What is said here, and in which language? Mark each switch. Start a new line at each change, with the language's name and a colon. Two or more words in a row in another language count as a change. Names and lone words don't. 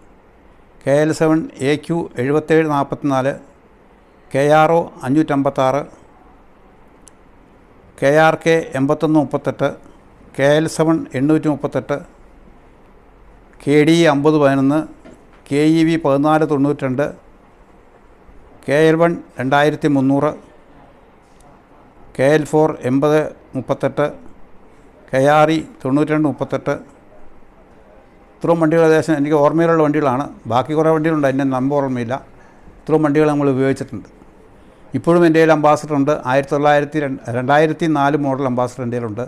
Malayalam: KL7AQ 7744, KRO 556, KRK 8138, KL7 838, KDE 5011, KEV 1492, KL1 2300, KL4 8038, KRE 9238, ഇത്രയും വണ്ടികൾ ഏകദേശം എനിക്ക് ഓർമ്മയിലുള്ള വണ്ടികളാണ്. ബാക്കി കുറേ വണ്ടികളുണ്ട്, അതിൻ്റെ നമ്പർ ഓർമ്മയില്ല. ഇത്രയും വണ്ടികൾ നമ്മൾ ഉപയോഗിച്ചിട്ടുണ്ട്. ഇപ്പോഴും എൻ്റെ കയ്യിൽ അംബാസഡർ ഉണ്ട്. 2004 മോഡൽ അംബാസഡർ എൻ്റെ കയ്യിലുണ്ട്.